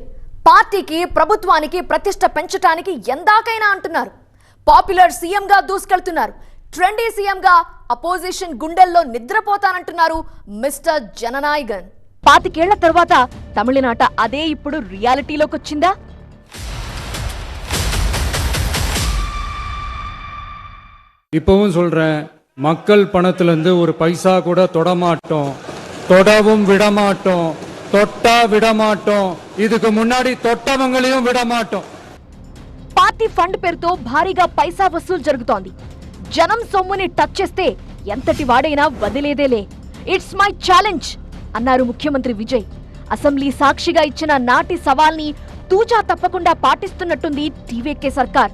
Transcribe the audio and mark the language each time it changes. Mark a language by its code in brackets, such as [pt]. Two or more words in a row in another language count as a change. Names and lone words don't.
[te] పార్టీకి ప్రభుత్వానికి ప్రతిష్ట పెంచడానికి ఎందాకైనా అంటున్నారు. పాపులర్ సీఎంగా దూసుకెళ్తున్నారు. ట్రెండీ సీఎంగా అపోజిషన్ గుండెల్లో నిద్రపోతానంటున్నారు మిస్టర్ జననాయగన్. 25 ఏళ్ల తర్వాత తమిళనాట అదే ఇప్పుడు రియాలిటీలోకి వచ్చిందా? [ta] இப்பவும் சொல்றேன், மக்கள் பணத்திலிருந்து ஒரு பைசா கூட தொடமாட்டோம், தொடவும் விடமாட்டோம், தொட்டா விடமாட்டோம், இதுக்கு முன்னாடி தொட்டவங்களையும் விடமாட்டோம். [te] పార్టీ ఫండ్ పేరుతో భారీగా పైసా వసూలు జరుగుతోంది. జనం సొమ్ముని టచ్ చేస్తే ఎంతటి వాడైనా వదిలేదేలే. [en] It's my challenge [te] అన్నారు ముఖ్యమంత్రి విజయ్. అసెంబ్లీ సాక్షిగా ఇచ్చిన నాటి సవాల్ని తూచా తప్పకుండా పాటిస్తున్నట్టుంది టీవీకే సర్కార్.